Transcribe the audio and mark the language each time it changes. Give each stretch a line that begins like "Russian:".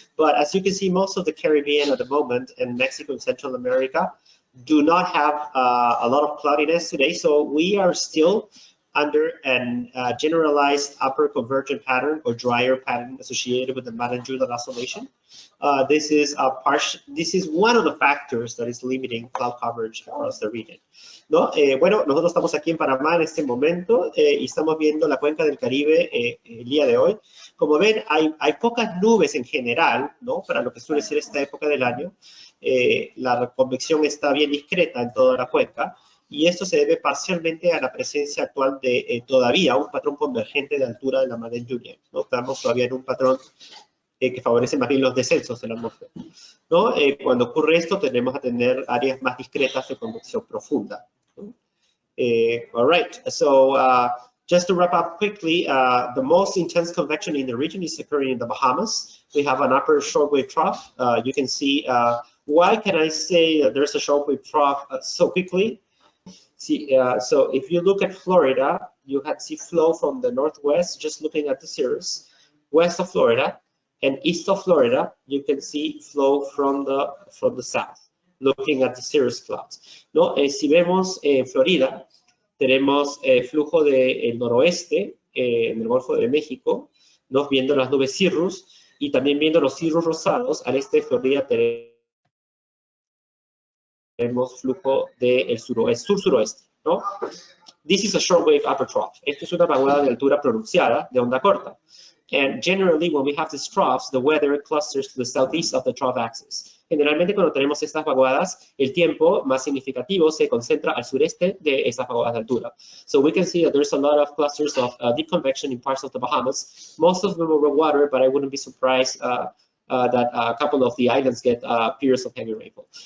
English: But as you can see, most of the Caribbean at the moment and Mexico and Central America do not have a lot of cloudiness today. So we are still under a generalized upper convergent pattern or drier pattern associated with the magnitude oscillation. This is one of the factors that is limiting cloud coverage across the region, ¿no?
Spanish: Bueno, nosotros estamos aquí en Panamá en este momento y estamos viendo la cuenca del Caribe el día de hoy. Como ven, hay pocas nubes en general, ¿no? Para lo que suele ser esta época del año. La convección está bien discreta en toda la cuenca. Y esto se debe parcialmente a la presencia actual de todavía un patrón convergente de altura de la madre lluvia, ¿no? Estamos todavía en un patrón que favorece más bien los descensos de la atmósfera, ¿no? Cuando ocurre esto, tendemos a tener áreas más discretas de convección profunda, ¿no?
English: All right, so just to wrap up quickly, the most intense convection in the region is occurring in the Bahamas. We have an upper shortwave trough. You can see, why can I say that there's a shortwave trough so quickly? See, so if you look at Florida, you can see flow from the northwest, just looking at the cirrus. West of Florida and east of Florida, you can see flow from the south, looking at the cirrus clouds, ¿no?
Spanish: Si vemos Florida, tenemos flujo del noroeste en el Golfo de México, ¿no? Viendo las nubes cirrus y también viendo los cirrus rosados. Al este de Florida tenemos flujo del sur-suroeste, ¿no?
English: This is a shortwave upper trough.
Spanish: Esto es una vaguada de altura pronunciada, de onda corta.
English: And generally, when we have these troughs, the weather clusters to the southeast of the trough axis.
Spanish: Generalmente, cuando tenemos estas vaguadas, el tiempo más significativo se concentra al sureste de estas vaguadas de altura.
English: So we can see that there's a lot of clusters of deep convection in parts of the Bahamas. Most of them are water, but I wouldn't be surprised that a couple of the islands get periods of heavy rainfall.